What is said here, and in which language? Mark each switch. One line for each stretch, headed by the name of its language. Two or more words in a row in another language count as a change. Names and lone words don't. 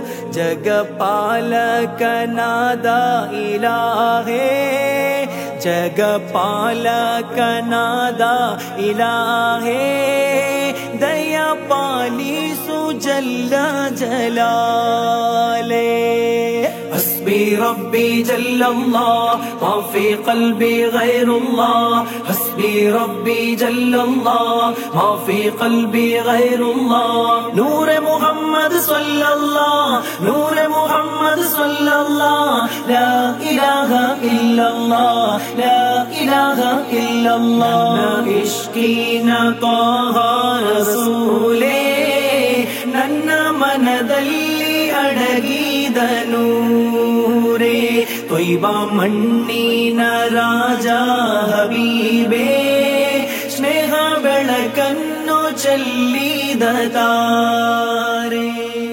Kannada: ಜಗಪಾಲಕನಾದ ಇಲಾಹೇ ಜಗಪಾಲಕನಾದ ಇಲಾಹೇ ದಯ ಪಾಲಿಸು ಜಲ್ಲ ಜಲಾಲೇ
Arabic: حسبي ربي جل الله ما في قلبي غير الله حسبي ربي جل الله ما في قلبي غير الله نور محمد صلى الله نور محمد صلى الله لا إله إلا الله لا إله إلا الله عشقنا طه رسولي
Kannada: ನನ್ನ ಮನದಲ್ಲಿ ಅಡಗಿದ ನೂರೇ ತ್ವಯ್ಬ ಜೀವ ಮಣ್ಣಿನ ರಾಜ ಹಬೀಬೇ ಸ್ನೇಹ ಬೆಳಕನ್ನು ಚೆಲ್ಲಿದ ತಾರೆ.